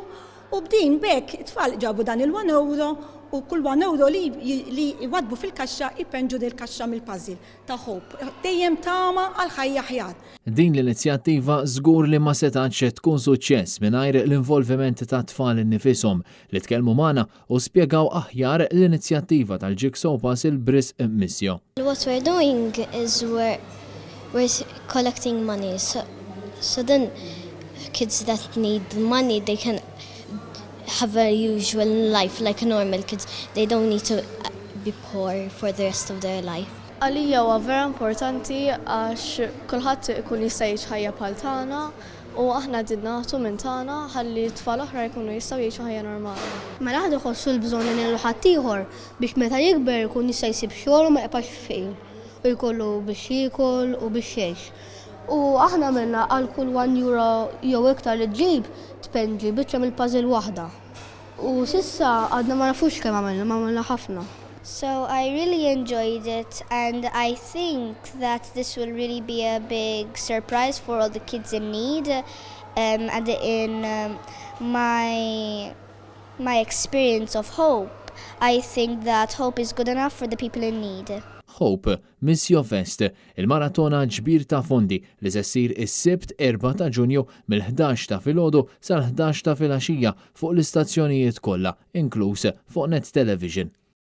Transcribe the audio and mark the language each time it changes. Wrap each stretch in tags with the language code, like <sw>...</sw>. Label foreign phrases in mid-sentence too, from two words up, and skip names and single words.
<mt>U b'din bekk it-tfal ġabu dan il-1 euro u kull 1 euro li jwadbu fil-kaxxa ipenġu del kaxxa mill-puzzle ta' Hope. Dejjem tama għal ħajja ħjar. Din l-inizjattiva żgur li ma setax tkun suċċess mingħajr l-involviment ta' tfal innifishom li tkellmu magħna u spjegaw aħjar l-inizjattiva tal-Jigsaw Puzzle b'risq Missio.</mt> <en>What we're doing is we're collecting money. So then kids that need money, they can have a usual life like normal kids. They don't need to be poor for the rest of their life.</en> <mt>Għalija huwa vera importanti għax kulħadd ikun jista' jgħix ħajja bħal tagħna u aħna qed nagħtu minn tagħna ħalli tfal oħra jkunu jistgħu jgħixu ħajja normali. Mela ħadd iħossu l-bżonn li nagħmlu ħadd ieħor biex meta jikber ikun jista' jsib xogħol u ma jibqax fejn u jkollu biex jiekol u biex jgħix. U aħna għamilna għal kull 1 euro jew iktar li tġib tpenġi biċċa mill-puzzle waħda. U sissa għadna ma nafux kemm għamilna ħafna.</mt> <en>So I really enjoyed it and I think that this will really be a big surprise for all the kids in need and in my experience of Hope, I think that Hope is good enough for the people in need.</en> <mt>Hope Missio Fest, il-maratona ġbir ta' fondi li se ssir is-Sibt 4 ta' Ġunju mill-11 ta' filgħodu sal-11 ta' filgħaxija fuq l-istazzjonijiet kollha, inkluż fuq Net Television.</mt>